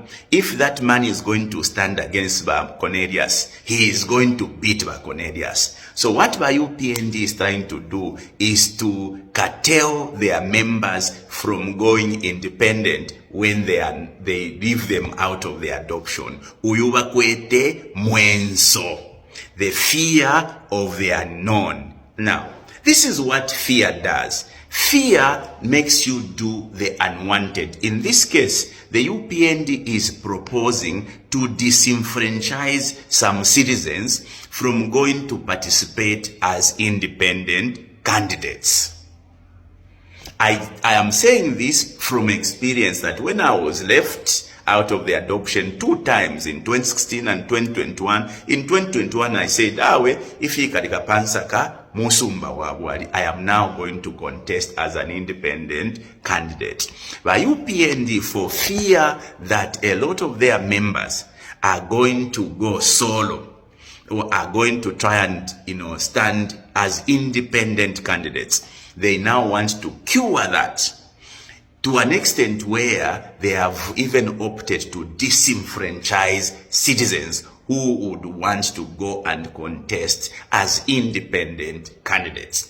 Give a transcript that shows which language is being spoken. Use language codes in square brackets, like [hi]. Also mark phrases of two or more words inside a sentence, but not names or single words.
[en] If that man is going to stand against Cornelius, he is going to beat Cornelius. So what UPND is trying to do is to curtail their members from going independent when they leave them out of the adoption. [bem] Uyubakwete mwenso. [en] The fear of the unknown. Now, this is what fear does. Fear makes you do the unwanted. In this case, the UPND is proposing to disenfranchise some citizens from going to participate as independent candidates. I am saying this from experience that when I was left out of the adoption 2 times, in 2016 and 2021. In 2021, I said, if he [bem] katika pansaka musumba wabwali, [en] I am now going to contest as an independent candidate. By UPND, for fear that a lot of their members are going to go solo, or are going to try and, stand as independent candidates, they now want to cure that to an extent where they have even opted to disenfranchise citizens who would want to go and contest as independent candidates.